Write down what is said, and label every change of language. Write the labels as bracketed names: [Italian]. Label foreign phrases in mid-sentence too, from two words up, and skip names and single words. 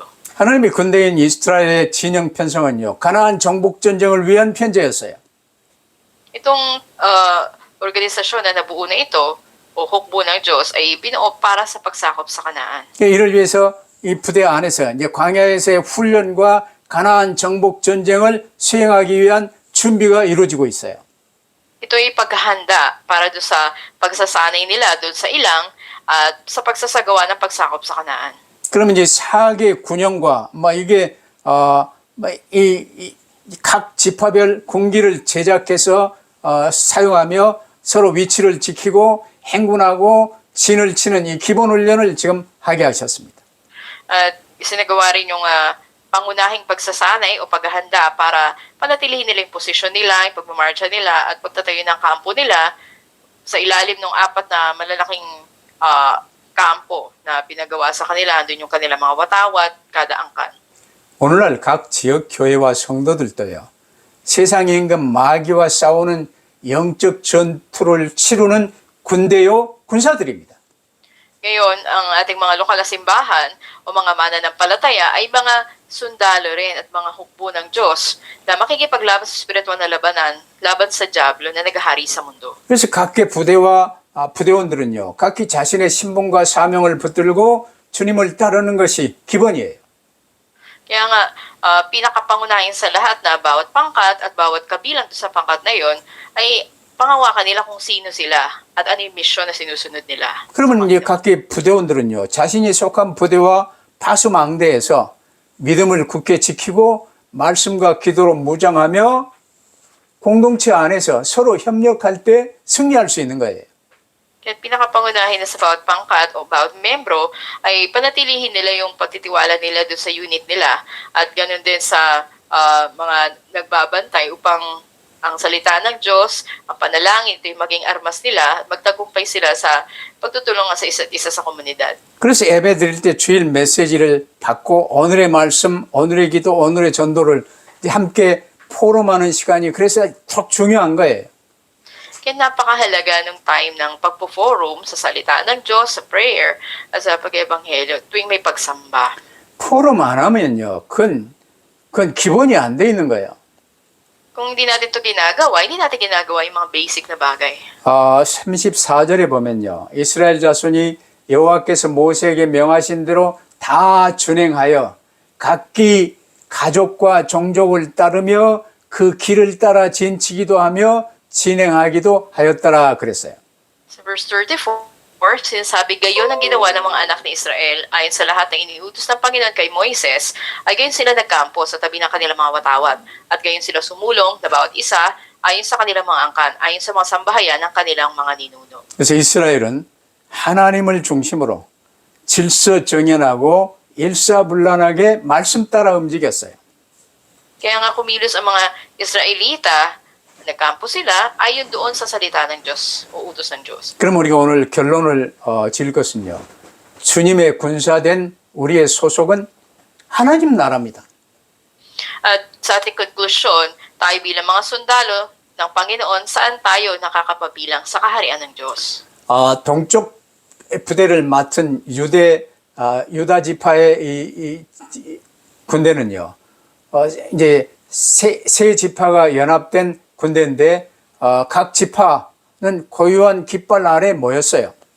[Korean] 하나님의 군대인 이스라엘의 진영 편성은요, 가나안 정복 전쟁을 위한 편제였어요. [Filipino] Itong organisasyon na nabuo na ito o hukbo ng Diyos ay binuo para sa pagsakop sa Kanaan. [Korean] 이를 위해서 이 부대 안에서 이제 광야에서의 훈련과 가나안 정복 전쟁을 수행하기 위한 준비가 이루어지고 있어요. [Filipino] Ito'y paghahanda para doon sa pagsasanay nila doon sa ilang at sa pagsasagawa ng pagsakop sa Kanaan. [Korean] 그러면 이제 사개 군영과 이게 각 지파별 군기를 제작해서 사용하며 서로 위치를 지키고 행군하고 진을 치는 이 기본 훈련을 지금 하게 하셨습니다. [Filipino] At isinagawa rin yung pangunahing pagsasanay o paghahanda para panatilihin nila yung posisyon nila, yung pagmamarcha nila at pagtatayo ng kampo nila sa ilalim ng 4 na malalaking kampo na pinagawa sa kanila. Andun yung kanilang mga watawat, kada angkan. [Korean] 오늘날 각 지역 교회와 성도들도요, 세상의 임금 마귀와 싸우는 영적 전투를 치르는 군대요 군사들입니다. [Filipino] Ngayon, ang ating mga lokal na simbahan o mga mananampalataya ay mga sundalo rin at mga hukbo ng Diyos na makikipaglaban sa spiritual na labanan laban sa Diablo na naghahari sa mundo. [Korean] 그래서 각계 부대와 부대원들은요, 각기 자신의 신분과 사명을 붙들고 주님을 따르는 것이 기본이에요. [Filipino] Kaya nga, pinakapangunahin sa lahat na bawat pangkat at bawat kabilang sa pangkat na yon ay pangawakan nila kung sino sila at ano yung misyon na sinusunod nila. [Korean] 그러면 이제 각계 부대원들은요, 자신이 속한 부대와 파수망대에서 믿음을 굳게 지키고 말씀과 기도로 무장하며 공동체 안에서 서로 협력할 때 승리할 수 있는 거예요. [Filipino] Kaya pinakapangunahin na sa bawat pangkat o bawat membro ay panatilihin nila yung pagtitiwala nila doon sa unit nila at ganoon din sa mga nagbabantay upang ang salita ng Diyos, ang panalangin, ito yung maging armas nila, magtagumpay sila sa pagtutulungan sa isa't isa sa komunidad. [Korean] 그래서 예배 드릴 때 주일 메시지를 받고 오늘의 말씀, 오늘의 기도, 오늘의 전도를 함께 포럼하는 시간이 그래서 더 중요한 거예요. [Filipino] Kaya napakahalaga ng time ng pagpo-forum sa salita ng Diyos, sa prayer, at sa pag-ebanghelyo tuwing may pagsamba. [Korean] 포럼 안 하면요, 그건 기본이 안 돼 있는 거예요. [Filipino] Kung hindi natin ito ginagawa, hindi natin ginagawa yung mga basic na bagay. [Korean] 34절에 보면요, 이스라엘 자손이 여호와께서 모세에게 명하신 대로 다 준행하여 각기 가족과 종족을 따르며 그 길을 따라 진치기도 하며 진행하기도 하였더라 그랬어요. [Filipino] Sa verse 34, sinasabi, gayon ang ginawa ng mga anak ni Israel ayon sa lahat ng iniutos ng Panginoon kay Moises, ay gayon sila nagkampo sa tabi ng kanilang mga watawat, at gayon sila sumulong na bawat isa ayon sa kanilang mga angkan, ayon sa mga sambahayan ng kanilang mga ninuno. [Korean] 그래서 이스라엘은 하나님을 중심으로 질서정연하고 일사불란하게 말씀 따라 움직였어요. [Filipino] Kaya nga kumilos ang mga Israelita, nagkampo sila ayon doon sa salita ng Diyos o utos ng Diyos. [Korean] 그럼 우리가 오늘 결론을 지을 것은요. 주님의 군사된 우리의 소속은 하나님 나라입니다. [Filipino] At sa ating konklusyon, tayo bilang mga sundalo ng Panginoon, saan tayo nakakapabilang sa kaharian ng Diyos? [Korean] 동쪽 부대를 맡은 유다 지파의 이 군대는요. 이제 세 지파가 연합된 군대인데 각 지파는 고유한 깃발 아래 모였어요.